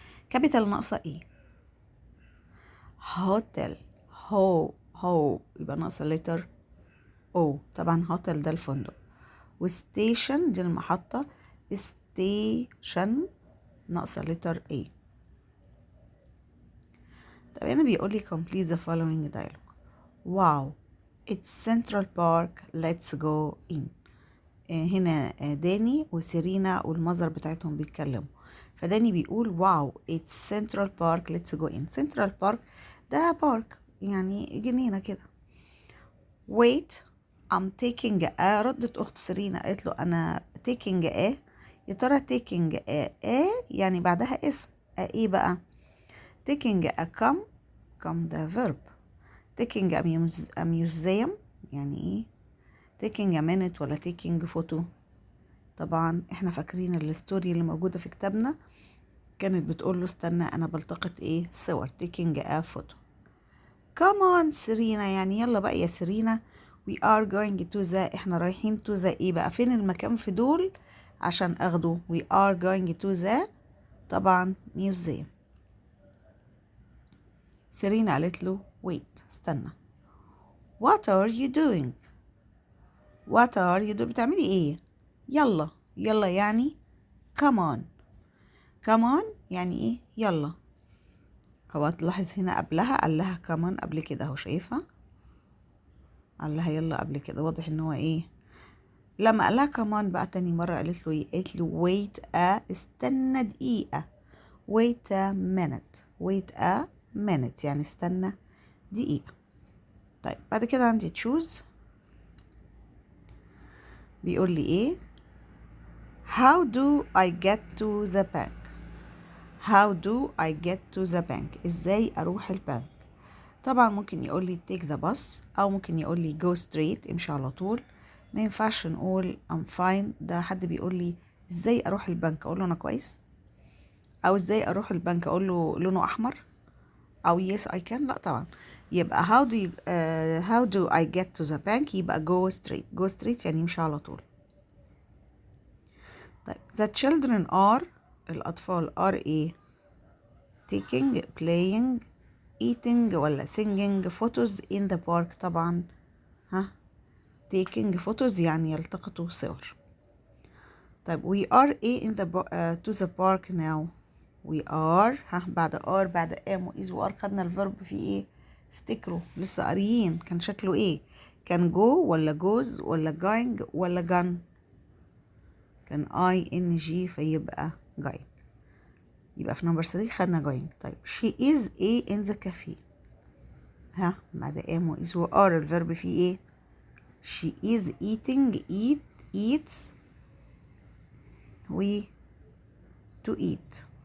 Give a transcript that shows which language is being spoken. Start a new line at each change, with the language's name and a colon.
Arabic: كابيتال ناقصة ايه؟ هوتيل. هو يبقى ناقصة لتر او. طبعا هوتيل ده الفندق. وستيشن دي المحطة، ستيشن ناقصة لتر A. طب هنا بيقولي
English: complete the following dialogue. wow it's Central Park let's go in.
Arabic: هنا داني وسيرينا والمظر بتاعتهم بيتكلموا. فداني بيقول واو
English: it's Central Park let's go in.
Arabic: Central Park ده بارك يعني جنينة كده.
English: wait I'm taking a.
Arabic: ردت أخت سيرينا قالت له أنا taking a. يا ترى taking a يعني بعدها اسم ايه بقى؟ taking a come ده verb. taking a museum يعني ايه؟ taking a minute ولا taking photo؟ طبعا احنا فاكرين الستوري اللي موجودة في كتابنا كانت بتقول له استنى انا بلتقط ايه؟ صور.
English: taking a photo. come on
Arabic: سيرينا يعني يلا بقى يا سيرينا.
English: we are going to the.
Arabic: احنا رايحين to the ايه بقى؟ فين المكان في دول عشان اخده؟
English: we are going to the
Arabic: طبعا museum. سيرينا قالت له
English: wait
Arabic: استنى.
English: what are you doing؟ what are you doing؟
Arabic: بتعملي ايه؟ يلا يلا يعني
English: come on.
Arabic: come on يعني ايه؟ يلا. هو تلاحظ هنا قبلها قال لها come on قبل كده اهو، شايفها؟ قال لها يلا قبل كده، واضح ان هو ايه. لما قال لها
English: come on
Arabic: بقى تاني مرة قالت له ايه؟ قالت له wait استنى دقيقة.
English: wait a minute. wait a minute
Arabic: يعني استنى دقيقة. طيب بعد كده عندي choose. بيقول لي ايه؟
English: how do I get to the bank؟ how do I get to the bank؟
Arabic: ازاي اروح البنك؟ طبعا ممكن يقول لي
English: take the bus
Arabic: او ممكن يقول لي
English: go straight
Arabic: امشي على طول. ما ينفعش نقول
English: I'm fine.
Arabic: ده حد بيقول لي ازاي اروح البنك اقول له انا كويس، او ازاي اروح البنك اقول له لونه احمر، او
English: yes I can.
Arabic: لا طبعا.
English: يبقى how do I get to the bank يبقى go straight. go straight
Arabic: يعني يمشي على طول.
English: طيب the children are الأطفال are إيه؟ taking playing eating ولا singing photos in the park؟ طبعا taking photos
Arabic: يعني يلتقطوا صور. طيب
English: we are
Arabic: إيه
English: in the to the park now؟
Arabic: we are بعد are بعد am و is و are خدنا الverb في إيه؟ افتكروا لسه قاريين كان شكله إيه؟ كان go ولا goes ولا going ولا gone؟ كان ing فيبقى going. يبقى في نمبر 3 خدنا going.
English: طيب she is a in the cafe. بعد am و is و are
Arabic: الفيرب فيه ايه؟
English: she is eating eats و to eat.